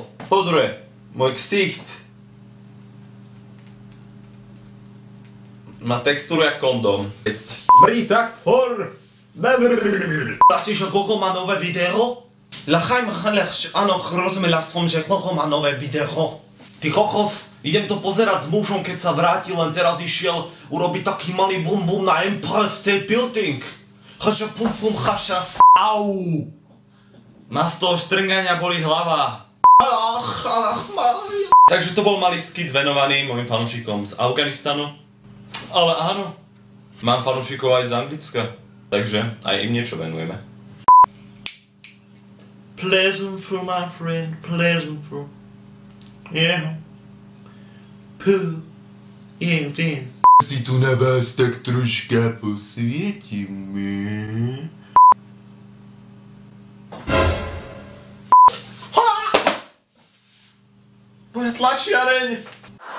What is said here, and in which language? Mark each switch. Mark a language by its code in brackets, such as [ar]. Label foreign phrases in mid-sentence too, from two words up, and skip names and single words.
[sk] Po druhé, môj ksicht má textúru jak kondom. Smrdí tak hor! Asi, že Gogo má nové video? Áno, rozumela som, že Gogo má nové video. Ty kokos, idem to pozerať s mužom, keď sa vrátil, len teraz išiel urobiť taký malý bum bum na Empire State Building. Chaša pum pum chaša. Au! Ma z toho štrngania boli hlava. Takže to bol malý skit venovaný mojim fanúšikom z Afganistanu. Ale áno, mám fanúšikov aj z Anglicka, takže aj im niečo venujeme. [en] Pleasant for my friend, pleasant for... Yeah. Puh. Yes, yes. [sk] Si tu na vás tak troška posvietime. Moja tlačiareň!